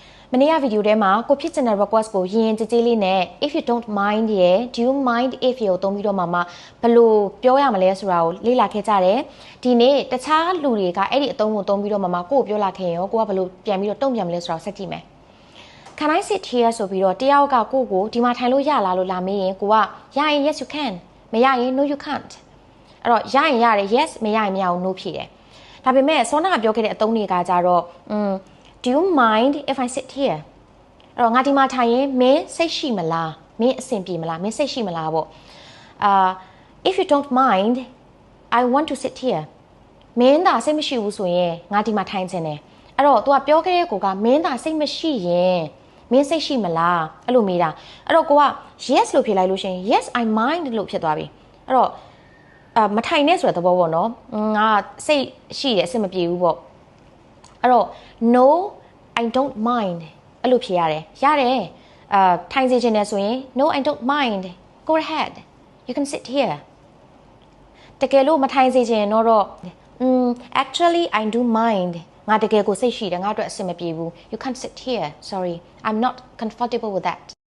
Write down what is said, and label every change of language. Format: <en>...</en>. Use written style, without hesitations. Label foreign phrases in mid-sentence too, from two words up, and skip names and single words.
<my>မနေ့ကဗီဒီယိုထဲမှာကိုဖြစ်ချင်တဲ့ request ကိုရင်ကြည်ကြည်လေးနဲ့</my> <en>if you don't mind</en> <my>ရယ်</my> <en>do you mind if</en> <my>ကိုသုံးပြီးတော့မှဘယ်လိုပြောရမလဲဆိုတာကိုလေ့လာခဲ့ကြတယ်ဒီနေ့တခြားလူတွေကအဲ့ဒီအသုံးကိုသုံးပြီးတော့မှကိုကိုပြောလာခဲ့ရင်ရောကိုကဘယ်လိုပြန်ပြီးတော့တုံ့ပြန်မလဲဆိုတာကိုဆက်ကြည့်မယ်</my> <en>Can I sit here</en> <my>ဆိုပြီးတော့တယောက်ကကိုဒီမှာထိုင်လို့ရလားလို့လာမေးရင်ကိုကရရင်</my> <en>yes you can</en> <my>မရရင်</my> <en>no you can't</en> <my>အဲ့တော့ရရင်ရတယ် yes မရရင်မရဘူး no ဖြစ်တယ်ဒါပေမဲ့စောနာပြောခဲ့တဲ့အသုံးတွေက ကြတော့</my> <en>do you mind if I sit here</en> <my>အဲ့တော့ငါဒီမှာထိုင်ရင်မင်းစိတ်ရှိမလားမင်းအဆင်ပြေမလားမင်းစိတ်ရှိမလားပေါ့</my> <en>if you don't mind I want to sit</en> <my>here မင်းသာစိတ်မရှိဘူးဆိုရင်ငါဒီမှာထိုင်ချင်တယ်အဲ့တော့ तू ကပြောခဲ့တဲ့ကိုကမင်းသာစိတ်မရှိရင်မ င်းစိတ်ရှိမလားအဲ့လိုမေးတာအဲ့တော့ကိုက yes လို့ဖြေလိုက်လို့ရှိရင်</my> <en>yes I mind</en> <my>လို့ဖြစ်သွားပြီအဲ့ တော့မထိုင်နဲ့ဆိုတဲ့သဘောပေါ့နော်ငါစိတ်ရှိတယ်အဆင်မပြေဘူးပေါ့အဲ့တော့</my> <en>no I don't mind</en> <my>အဲ့လိုဖြေရတယ်ထိုင်စေချင်တယ်ဆိုရင်</my> <en>no I don't mind go ahead you can sit here</en> <my>တကယ်လို့မထိုင်စေချင်တော့</my> <en>actually I do mind</en> <my>ငါတကယ်ကိုစိတ်ရှိတယ်ငါအတွက်အဆင်မပြေဘူး</my> <en>you can't sit here sorry I'm not comfortable with that</en>